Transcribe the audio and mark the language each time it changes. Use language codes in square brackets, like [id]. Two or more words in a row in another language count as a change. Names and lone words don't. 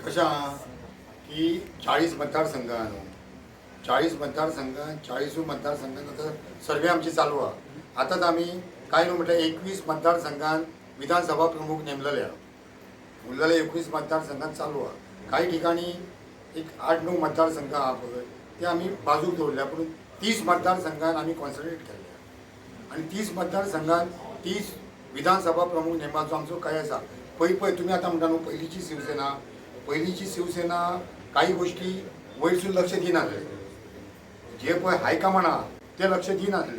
[mr] कशा की 40 मतदारसंघान 40 मतदारसंघात 40 मतदारसंघात आता सर्वे आमची चालू आहे. आताच आम्ही काय न्हू म्हटलं 21 मतदारसंघात विधानसभा प्रमुख नेमलेले उरलेले 21 मतदारसंघात चालू आहे. [kok] काही ठिकाणी एक 8-9 मतदारसंघ हा पळय ते आम्ही बाजूक दवरल्या, पण 30 मतदारसंघात आम्ही कॉन्सन्ट्रेट केले आणि 30 मतदारसंघात 30 विधानसभा प्रमुख नेमपाचो आमचो काय आसा. पळय तुम्ही आता म्हणटा न्हू पहिलीची शिवसेना काही गोष्टी वयरसून लक्ष दिनासले, जे पळय हायकमांड आहा ते लक्ष दिनासले.